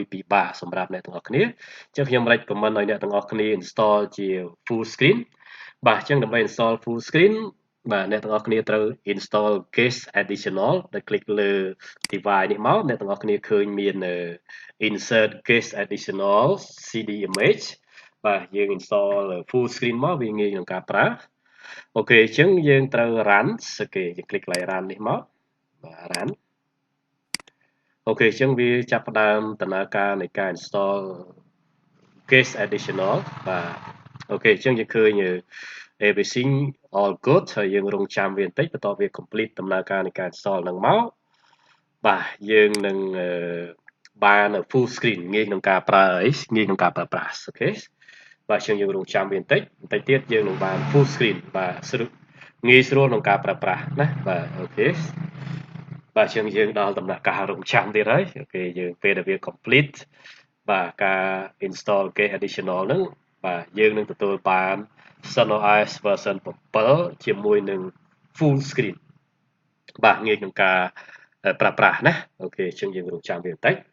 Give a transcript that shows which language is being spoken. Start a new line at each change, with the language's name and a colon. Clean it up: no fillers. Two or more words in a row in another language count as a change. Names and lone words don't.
Khmer: ពិបាកសម្រាប់អ្នកទាំងអស់គ្នាអញ្ចឹងខ្ញុំ recommend ឲ្យអ្នកទាំងអស់គ្នា install ជា
English: full screen
Khmer: បាទអញ្ចឹងដើម្បី
English: install full screen
Khmer: បាទអ្នកទាំងអស់គ្នាត្រូវ
English: install case additional
Khmer: ដោយ click លើ device នេះមកអ្នកទាំងអស់គ្នាឃើញមាន
English: insert case additional cd image
Khmer: បាទយើង install
English: full screen
Khmer: មកវាងាយក្នុងការប្រើអូខេអញ្ចឹងយើងត្រូវ run អូខេយើង click កន្លែង run នេះមកបាទ run អូខេអញ្ចឹងវាចាប់ផ្ដើមដំណើរការនៃការ install
English: case additional
Khmer: បាទអូខេអញ្ចឹងយើងឃើញ
English: everything all good
Khmer: ហើយយើងរងចាំវាបន្តិចបន្ទាប់វា complete ដំណើរការនៃការ install ហ្នឹងមកបាទយើង នឹងបាន
English: full screen
Khmer: ងាយក្នុងការប្រើងាយក្នុងការប្រើប្រាស់អូខេបាទយើងរងចាំវាបន្តិចទៀត យើងនឹងបាន
English: full screen
Khmer: បាទងាយស្រួលក្នុងការប្រើប្រាស់ណាបាទអូខេបាទយើងដល់ដំណាក់កាលរងចាំទៀតហើយអូខេយើងពេលដែលវា complete បាទការ
English: install case additional
Khmer: ហ្នឹងបាទយើងនឹងទទួលបាន CentOS version 7ជាមួយនឹង
English: full screen
Khmer: បាទងាយក្នុងការប្រើប្រាស់ណាអូខេអញ្ចឹងយើងរងចាំវាបន្តិច